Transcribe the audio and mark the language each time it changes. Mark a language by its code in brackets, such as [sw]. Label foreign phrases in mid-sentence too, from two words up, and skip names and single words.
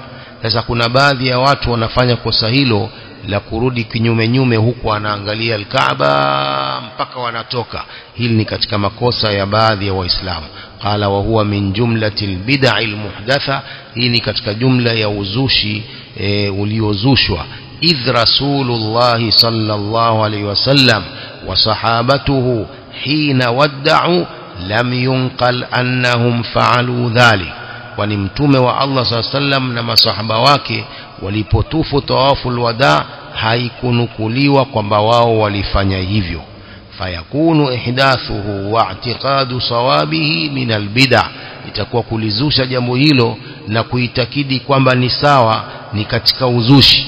[sw] Sasa kuna baadhi ya watu wanafanya kosa hilo la kurudi kinyume huku anaangalia al-Kaaba mpaka wanatoka. Hili ni katika makosa ya baadhi ya Waislamu. [ar] قال وهو من جملة البدع المحدثة, [sw] hii ni katika jumla ya uzushi uliozushwa. [ar] إذ رسول الله صلى الله عليه وسلم وصحابته حين ودعوا لم ينقل أنهم فعلوا ذلك، [sw] kwani mtume wa Allah sallam na masahaba wake walipotufu [ar] طواف الوداع [sw] haikunukuliwa kwamba wao walifanya hivyo. [ar] فيكون إحداثه واعتقاد صوابه من البدعة, [sw] itakuwa kulizusha jambo hilo na kuitakidi kwamba ni sawa ni katika uzushi.